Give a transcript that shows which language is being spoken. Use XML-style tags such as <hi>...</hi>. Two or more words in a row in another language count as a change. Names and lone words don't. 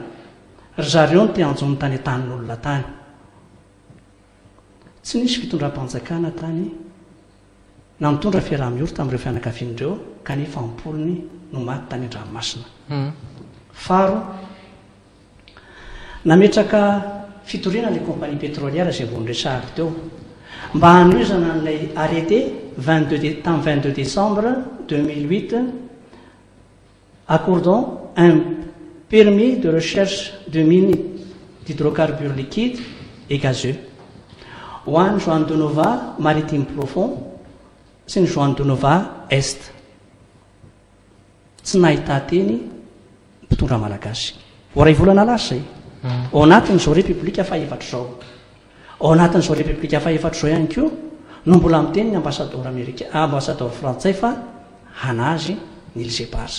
<mg>Ry zareo no te-anjony tany an-tanin'olona tany. Tsy nisy fitondram-panjakana tany na mitondra fiaraha-mioro tamin'ireo fianakavian'ireo kanefa ampolony no maty tany an-dranomasina. Faro nametraka fitoriana ilay</mg> <fr>compagnie pétrolière</fr> <mg>izay vao niresahako teo mba hanoizana n'ilay arrêté tamin'ny 22 décembre 2008</mg> <fr>accordant un permis de recherche de mines d'hydrocarbures liquides et gazeux</fr> <mg>ho an'ny Joan de Nova maritime profond sy ny Joan de Nova est. Tsy nahita teny mpitondra malagasy. Voaray volana lasa zay. Ao anatin'izao république faha-efatra zao. Ao anatin'izao république faha-efatra zao ihany koa no mbola miteny ny ambassadeur frantsay fa hanazy ny Élysée Parsa.</mg>